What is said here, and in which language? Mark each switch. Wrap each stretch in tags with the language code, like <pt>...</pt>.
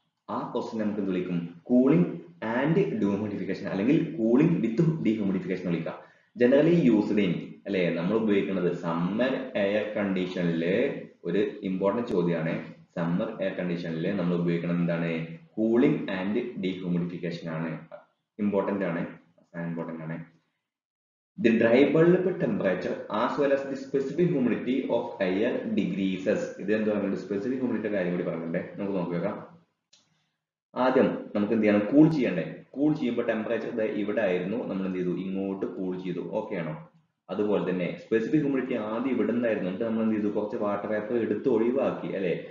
<ml>ആ പ്രോസസ്സിനെ നമുക്ക് എന്ത് വിളിക്കും, കൂളിംഗ് ആൻഡ് ഡീഹ്യൂമിഡിഫിക്കേഷൻ അല്ലെങ്കിൽ കൂളിംഗ് വിത്ത് ഡീഹ്യൂമിഡിഫിക്കേഷൻ വിളിക്കാം.</ml> <en>generally used in</en> <ml>അല്ലെ, നമ്മൾ ഉപയോഗിക്കുന്നത് സമ്മർ എയർ കണ്ടീഷനില് ഒരു ഇമ്പോർട്ടന്റ് ചോദ്യമാണ്. സമ്മർ എയർ കണ്ടീഷനിൽ നമ്മൾ ഉപയോഗിക്കുന്നത് എന്താണ്, കൂളിംഗ് ആൻഡ് ഡീഹ്യൂമിഡിഫിക്കേഷൻ ആണ്. ഇമ്പോർട്ടന്റ് ആണ്.</ml> <en>The dry bulb temperature as well as the specific humidity of air decreases.</en> <ml>ഇത് എന്താ പറയുന്നത്, സ്പെസിഫിക് ഹ്യൂമിഡിറ്റി കാര്യം കൂടി പറഞ്ഞിട്ടുണ്ടേ, നമുക്ക് നോക്കി നോക്കാം. ആദ്യം നമുക്ക് എന്ത് ചെയ്യണം, കൂൾ ചെയ്യണ്ടേ. കൂൾ ചെയ്യുമ്പോൾ ടെമ്പറേച്ചർ ഇവിടെ ആയിരുന്നു, നമ്മൾ എന്ത് ചെയ്തു, ഇങ്ങോട്ട് കൂൾ ചെയ്തു. ഓക്കെ ആണോ? അതുപോലെ തന്നെ സ്പെസിഫിക് ഹ്യൂമിഡിറ്റി ആദ്യം ഇവിടെ നിന്നായിരുന്നു, എന്നിട്ട് നമ്മൾ എന്ത് ചെയ്തു, കുറച്ച് വാട്ടർ വേപ്പർ എടുത്ത് ഒഴിവാക്കി അല്ലെ.</ml>